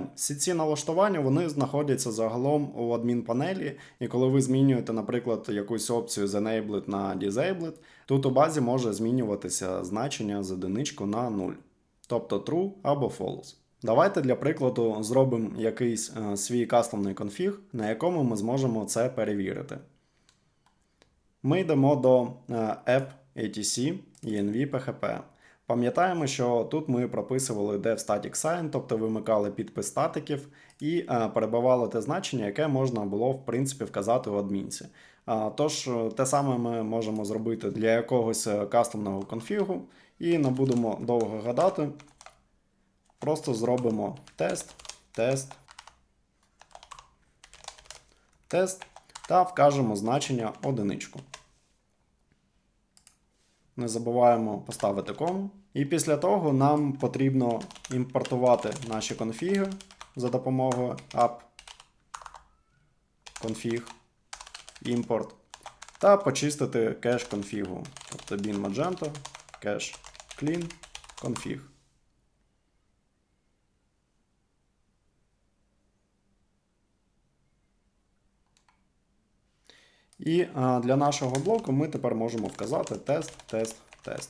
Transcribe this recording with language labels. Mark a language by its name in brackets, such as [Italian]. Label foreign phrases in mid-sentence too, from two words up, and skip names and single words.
[Ukrainian] Всі ці налаштування вони знаходяться загалом у адмінпанелі, і коли ви змінюєте, наприклад, якусь опцію з Enabled на Disabled, тут у базі може змінюватися значення з одиничку на 0. Тобто true або false. Давайте для прикладу зробимо якийсь свій кастомний конфіг, на якому ми зможемо це перевірити. Ми йдемо до [English] app etc env php. [Ukrainian] Пам'ятаємо, що тут ми прописували [English] dev static sign, [Ukrainian] тобто вимикали підпис статиків і перебивали те значення, яке можна було в принципі вказати у адмінці. Тож те саме ми можемо зробити для якогось кастомного конфігу і не будемо довго гадати. Просто зробимо тест та вкажемо значення одиничку. Не забуваємо поставити кому. І після того нам потрібно імпортувати наші конфіги за допомогою [English] app config import [Ukrainian] та почистити кеш конфігу. Тобто [English] bin Magento cache clean config. [Ukrainian] І для нашого блоку ми тепер можемо вказати тест.